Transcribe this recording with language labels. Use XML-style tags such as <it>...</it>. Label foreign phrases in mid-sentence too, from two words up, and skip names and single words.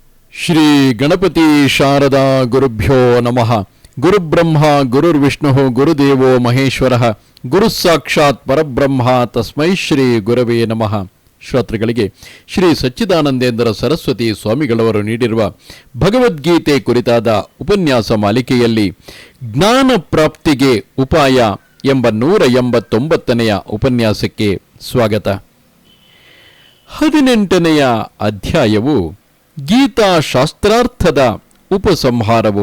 <sa>ಶ್ರೀ ಗಣಪತಿ ಶಾರದಾ ಗುರುಭ್ಯೋ ನಮಃ. ಗುರುಬ್ರಹ್ಮ ಗುರುರ್ವಿಷ್ಣು ಗುರುದೇವೋ ಮಹೇಶ್ವರ ಗುರು ಸಾಕ್ಷಾತ್ ಪರಬ್ರಹ್ಮ ತಸ್ಮೈ ಶ್ರೀ ಗುರವೇ ನಮಃ.</sa> <kn>ಶ್ರೋತೃಗಳಿಗೆ ಶ್ರೀ ಸಚ್ಚಿದಾನಂದೇಂದ್ರ ಸರಸ್ವತಿ ಸ್ವಾಮಿಗಳವರು ನೀಡಿರುವ ಭಗವದ್ಗೀತೆ ಕುರಿತಾದ ಉಪನ್ಯಾಸ ಮಾಲಿಕೆಯಲ್ಲಿ ಜ್ಞಾನ ಪ್ರಾಪ್ತಿಗೆ ಉಪಾಯ ಎಂಬ 189ನೆಯ ಉಪನ್ಯಾಸಕ್ಕೆ ಸ್ವಾಗತ. 18ನೆಯ ಅಧ್ಯಾಯವು ಗೀತಾಶಾಸ್ತ್ರಾರ್ಥದ ಉಪಸಂಹಾರವು.</kn>